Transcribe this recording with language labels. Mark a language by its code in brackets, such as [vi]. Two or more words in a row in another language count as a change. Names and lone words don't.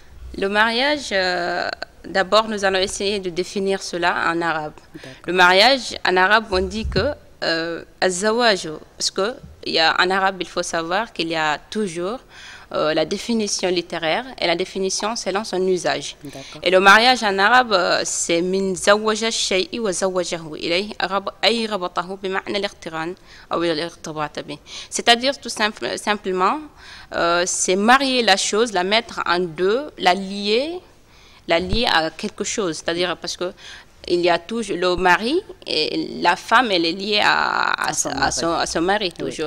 [fr] Le mariage, d'abord, nous allons essayer de définir cela en arabe. Le mariage, en arabe, on dit que az-zawaj, parce qu'en arabe, il faut savoir qu'il y a toujours la définition littéraire et la définition selon son usage. Et le mariage en arabe, c'est [ar] من زوج الشيء و زوجه إليه أي ربطه بمعنى الاقتران أو الارتباط ب. [fr] C'est-à-dire tout simplement, c'est marier la chose, la mettre en deux, la lier à quelque chose. C'est-à-dire parce que il y a toujours le mari et la femme, elle est liée à son mari toujours.